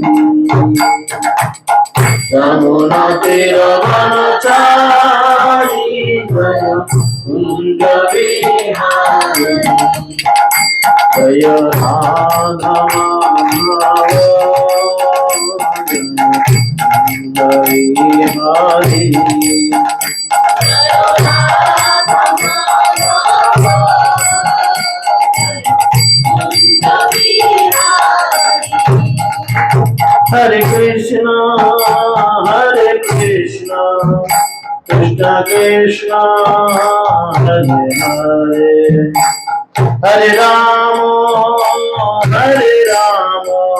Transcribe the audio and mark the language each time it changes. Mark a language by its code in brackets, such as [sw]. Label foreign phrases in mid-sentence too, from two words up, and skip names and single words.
[bn] যমুনা তীরবনচারী জয় কুঞ্জ বিহারী। জয় রাধা মাধব জয় বিহারী। [sa] हरे कृष्ण हरे कृष्ण कृष्ण कृष्ण हरे हरे हरे राम हरे राम,